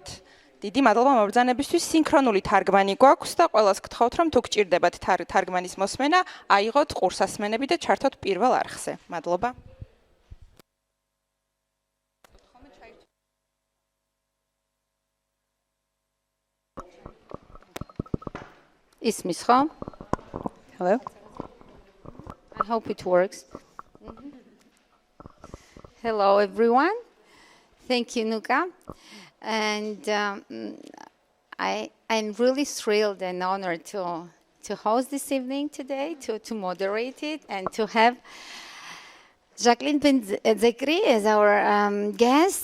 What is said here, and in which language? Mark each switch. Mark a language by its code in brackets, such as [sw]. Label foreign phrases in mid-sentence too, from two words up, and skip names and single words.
[ka] დიდი მადლობა მობრძანებისთვის. სინქრონული თარგმანი გვაქვს და ყველას გთხოვთ, რომ თუ გჭირდებათ თარგმანის მოსმენა, აიღოთ ყურსასმენები და ჩართოთ პირველ არხზე. მადლობა. ისმის ხო? [en] Hello. I hope it works. Hello, everyone. Thank you, Nuka. And I'm really thrilled and honored to host this evening today, to moderate it, and to have Jacquelyn Ben-Zekry as our guest.